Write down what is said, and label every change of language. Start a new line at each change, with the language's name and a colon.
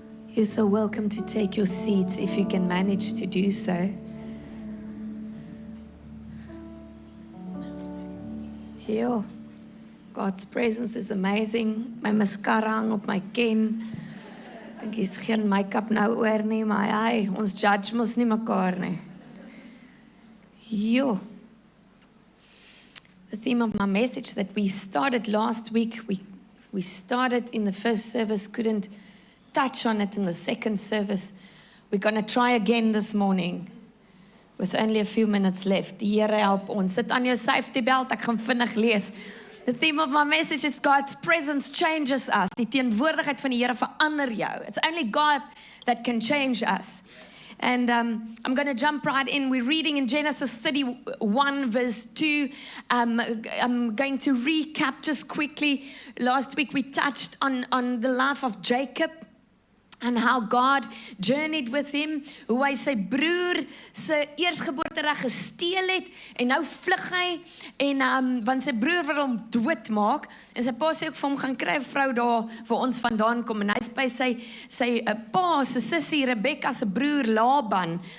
English: You're so welcome to take your seats if you can manage to do so. Yo, God's presence is amazing.
Afrikaans: My mascara hang op my ken. Ek dink hier's geen make-up nou oor nie, maar hy, ons judge mos nie mekaar nie. Yo.
English: The theme of my message that we started last week, we started in the first service, couldn't touch on it in the second service. We're going to try again this morning with only a few minutes left.
Afrikaans: Die Here help ons. Sit aan jou safety belt, ek gaan vinnig lees.
English: The theme of my message is God's presence changes us.
Afrikaans: Die teenwoordigheid van die Here verander jou.
English: It's only God that can change us. And I'm going to jump right in. We're reading in Genesis 31 verse 2. I'm going to recap just quickly. Last week we touched on the life of Jacob and how God journeyed with him,
Afrikaans: hoe hy sy broer sy eersgeboortereg gesteel het en nou vlug hy en want sy broer wil hom doodmaak en sy pa sê ook vir hom gaan kry 'n vrou daar vir ons vandaan kom en hy's by sy pa se sussie Rebekka se broer Laban.